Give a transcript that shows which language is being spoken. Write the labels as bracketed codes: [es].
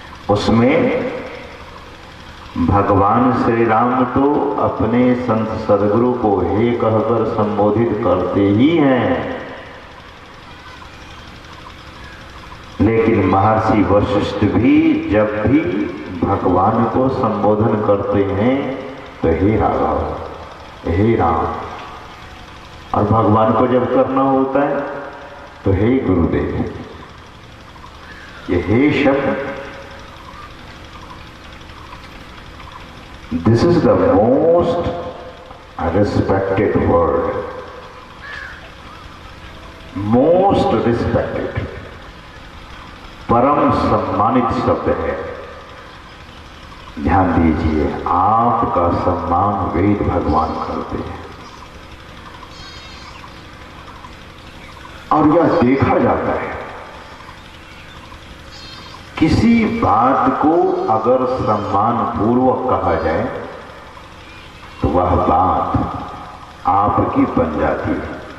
[hi] उसमें भगवान श्री राम तो अपने संत सदगुरु को हे कहकर संबोधित करते ही हैं, लेकिन महर्षि वशिष्ठ भी जब भी भगवान को संबोधन करते हैं तो हे राघव, हे राम, और भगवान को जब करना होता है तो हे गुरुदेव। ये हे शब्द, [en] this is the most respected [hi] word, most respected, परम सम्मानित शब्द है। ध्यान दीजिए, आपका सम्मान वेद भगवान करते हैं और यह देखा जाता है। किसी बात को अगर सम्मान पूर्वक कहा जाए तो वह बात आपकी बन जाती है।